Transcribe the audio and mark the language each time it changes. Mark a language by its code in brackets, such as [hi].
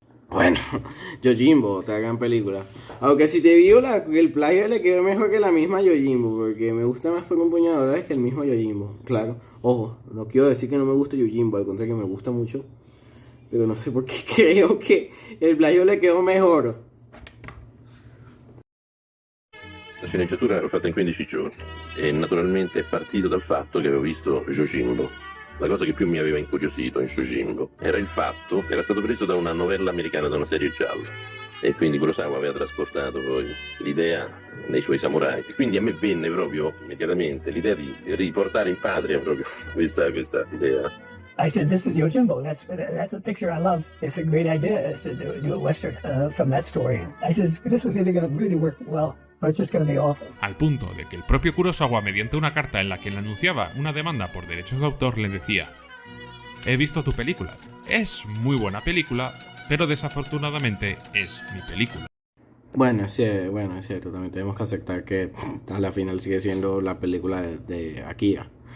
[es] Bueno, Yojimbo, otra gran película. Aunque si te digo el plagio le quedó mejor que la misma Yojimbo, porque me gusta más por un puñado de dólares que el mismo Yojimbo. Claro, ojo, no quiero decir que no me gusta Yojimbo, al contrario que me gusta mucho. Pero no sé por qué creo que el plagio le quedó mejor. [it] La sceneggiatura l'ho fatta in 15 giorni e naturalmente è partito dal fatto che avevo visto Yojimbo. La cosa che più mi aveva incuriosito in Yojimbo era il fatto che era stato preso da una novella americana, da una serie gialla, e quindi Kurosawa aveva trasportato poi l'idea nei suoi samurai, e quindi a me venne proprio immediatamente l'idea di riportare in patria proprio questa idea. [en] I said, this is Yojimbo. That's a picture I love. It's a great idea is to do a western from that story. I said, this is either going to really work well or it's just going to be awful. [es] Al punto de que el propio Kurosawa, mediante una carta en la que le anunciaba una demanda por derechos de autor, le decía: he visto tu película. Es muy buena película, pero desafortunadamente es mi película. Bueno, es cierto, también tenemos que aceptar que a la final sigue siendo la película de Akira.